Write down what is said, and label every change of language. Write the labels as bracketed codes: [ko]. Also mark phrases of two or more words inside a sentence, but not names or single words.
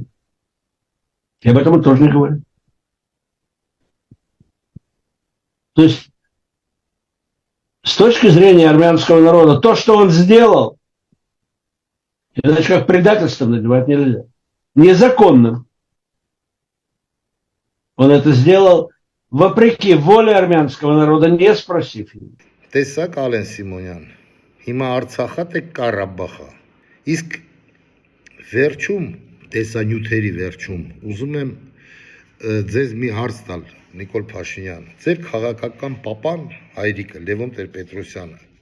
[ru] И об этом мы тоже не говорим. То есть, с точки зрения армянского народа, то, что он сделал, иначе как предательством называть нельзя. Незаконным. Он это сделал вопреки воле армянского народа, не спросив его. [hy] Տեսակ Ալեն Սիմոնյան, հիմա Արցախա թե Ղարաբաղա։ Իսկ վերջում, տեսանյութերի վերջում, ուզում եմ ձեզ մի հարց տալ, Նիկոլ Փաշինյան, ձեր քաղաքական պապան հայրիկը Լևոն Տեր-Պետրոսյանը։